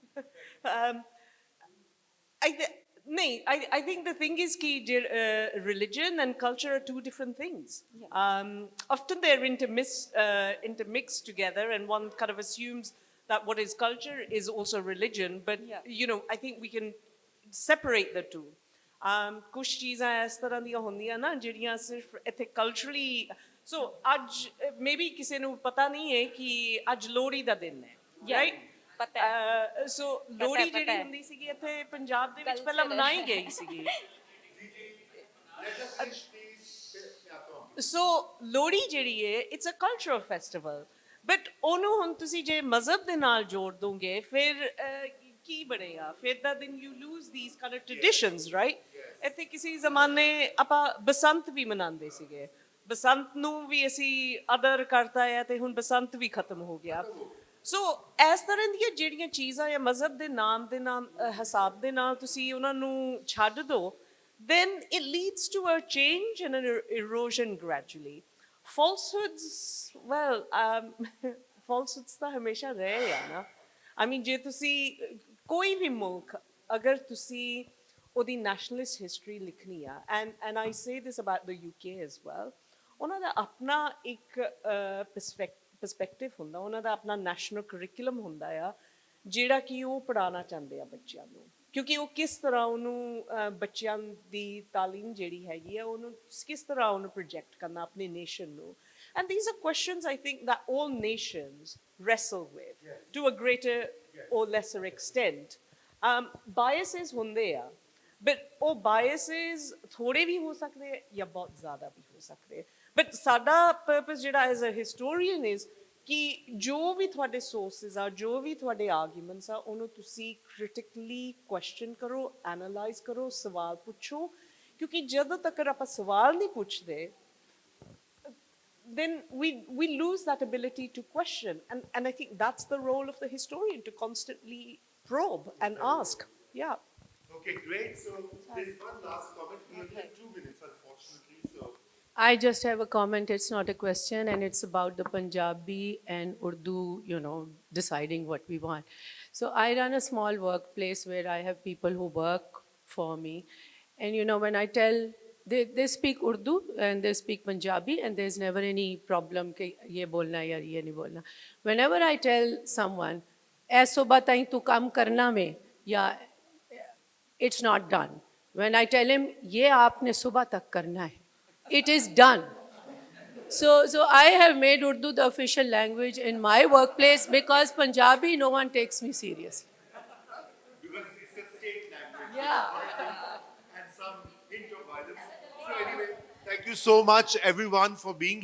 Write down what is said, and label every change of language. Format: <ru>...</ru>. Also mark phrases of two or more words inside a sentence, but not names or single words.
<en>I think the thing is that religion and culture are two different things. Yeah. Often they're intermixed together, and one kind of assumes that what is culture is also religion. But I think we can separate the two.</en> <pa>ਕੁਛ ਚੀਜ਼ਾਂ ਇਸ ਤਰ੍ਹਾਂ ਦੀਆਂ ਹੁੰਦੀਆਂ ਨਾ ਜਿਹੜੀਆਂ ਸਿਰਫ ਇੱਥੇ</pa> <en>culturally so</en> <pa>ਅੱਜ ਮੇਬੀ ਕਿਸੇ ਨੂੰ ਪਤਾ ਨਹੀਂ ਹੈ ਕਿ ਅੱਜ ਲੋਹੜੀ ਦਾ ਦਿਨ ਹੈ ਰਾਈਟ ਪਤਾ ਸੋ ਲੋਹੜੀ ਜਿਹੜੀ ਹੁੰਦੀ ਸੀਗੀ ਇੱਥੇ ਪੰਜਾਬ ਦੇ ਵਿੱਚ ਪਹਿਲਾਂ ਮਨਾਈ ਗਈ ਸੀਗੀ ਸੋ ਲੋਹੜੀ ਜਿਹੜੀ ਹੈ</pa> <en>it's a cultural festival but</en> <pa>ਉਹਨੂੰ ਹੁਣ ਤੁਸੀਂ ਜੇ ਮਜ਼ਹਬ ਦੇ ਨਾਲ ਜੋੜ ਦੋਗੇ ਫਿਰ ਕੀ ਬਣੇਗਾ ਫਿਰ ਤਾਂ</pa> <en>then you lose these kind of traditions, right?</en> <pa>ਇੱਥੇ ਕਿਸੇ ਜ਼ਮਾਨੇ ਆਪਾਂ ਬਸੰਤ ਵੀ ਮਨਾਉਂਦੇ ਸੀਗੇ ਬਸੰਤ ਨੂੰ ਵੀ ਅਸੀਂ ਅਦਰ ਕਰਤਾ ਹੈ ਤੇ ਹੁਣ ਬਸੰਤ ਵੀ ਖਤਮ ਹੋ ਗਿਆ ਸੋ ਇਸ ਤਰ੍ਹਾਂ ਦੀਆਂ ਜਿਹੜੀਆਂ ਚੀਜ਼ਾਂ ਜਾਂ ਮਜ਼ਹਬ ਦੇ ਨਾਮ ਹਿਸਾਬ ਦੇ ਨਾਲ ਤੁਸੀਂ ਉਹਨਾਂ ਨੂੰ ਛੱਡ ਦਿਓ</pa> <en>then it leads to a change and an erosion gradually. Falsehoods, well, falsehoods</en> <pa>ਤਾਂ ਹਮੇਸ਼ਾ ਰਹੇ ਆ ਨਾ</pa> <en>I mean</en> <pa>ਜੇ ਤੁਸੀਂ ਕੋਈ ਵੀ ਮੁਲਕ ਅਗਰ ਤੁਸੀਂ ਉਹਦੀ</pa> <en>nationalist history</en> <pa>ਲਿਖਣੀ ਆ</pa> <en>and I say this about the UK as well</en> <pa>ਉਹਨਾਂ ਦਾ ਆਪਣਾ ਇੱਕ perspective ਹੁੰਦਾ ਉਹਨਾਂ ਦਾ ਆਪਣਾ</pa> <en>national curriculum</en> <pa>ਹੁੰਦਾ ਆ ਜਿਹੜਾ ਕਿ ਉਹ ਪੜ੍ਹਾਉਣਾ ਚਾਹੁੰਦੇ ਆ ਬੱਚਿਆਂ ਨੂੰ ਕਿਉਂਕਿ ਉਹ ਕਿਸ ਤਰ੍ਹਾਂ ਉਹਨੂੰ ਬੱਚਿਆਂ ਦੀ ਤਾਲੀਮ ਜਿਹੜੀ ਹੈਗੀ ਆ ਉਹਨੂੰ ਕਿਸ ਤਰ੍ਹਾਂ ਉਹਨੂੰ ਪ੍ਰੋਜੈਕਟ ਕਰਨਾ ਆਪਣੀ ਨੇਸ਼ਨ ਨੂੰ</pa> <en>and these are questions I think that all nations wrestle with to a greater or lesser extent.</en> <pa>Biases ਹੁੰਦੇ ਆ but ਉਹ biases ਥੋੜੇ ਵੀ ਹੋ ਸਕਦੇ ਜਾਂ ਬਹੁਤ ਜ਼ਿਆਦਾ ਵੀ ਹੋ ਸਕਦੇ but ਸਾਡਾ purpose ਜਿਹੜਾ</pa> <en>as a historian is</en> <pa>ਕਿ ਜੋ ਵੀ ਤੁਹਾਡੇ sources ਆ ਜੋ ਵੀ ਤੁਹਾਡੇ arguments ਆ ਉਹਨੂੰ ਤੁਸੀਂ</pa> <en>critically question</en> <pa>ਕਰੋ analyze ਕਰੋ ਸਵਾਲ ਪੁੱਛੋ ਕਿਉਂਕਿ ਜਦੋਂ ਤੱਕ ਆਪਾਂ ਸਵਾਲ ਨਹੀਂ ਪੁੱਛਦੇ</pa> <en>then we lose that ability to question. And I think that's the role of the historian, to constantly probe and ask. Yeah. Okay, great. So there's one last comment. We only have 2 minutes, unfortunately. So I just have a comment. It's not a question, and it's about the Punjabi and Urdu, deciding what we want. So I run a small workplace where I have people who work for me. And, when I tell, they speak Urdu and they speak Punjabi, and there's never any problem</en> <hi>कि ये बोलना है या ये नहीं बोलना.</hi> <en>Whenever I tell someone,</en> <hi>ऐसो बताएं तू काम करना में, या</hi> <en>it's not done. When I tell him,</en> <hi>ये आपने सुबह तक करना है,</hi> <en>it is done. So I have made Urdu the official language in my workplace because Punjabi, no one takes me seriously. because it's a state language. Yeah. And some hint of violence. So anyway, thank you so much everyone for being here.</en>